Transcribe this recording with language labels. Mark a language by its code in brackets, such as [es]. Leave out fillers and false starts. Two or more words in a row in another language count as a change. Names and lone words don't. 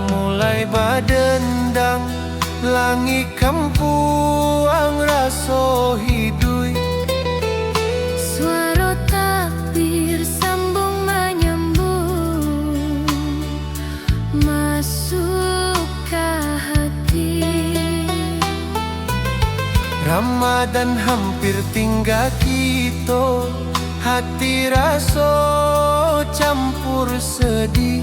[min] mulai badendang, langi kampuang raso hidui. [id] Suara takbir sambung menyambung masuk ke hati. [min] Ramadan hampir tinggal kita, hati raso campur sedih.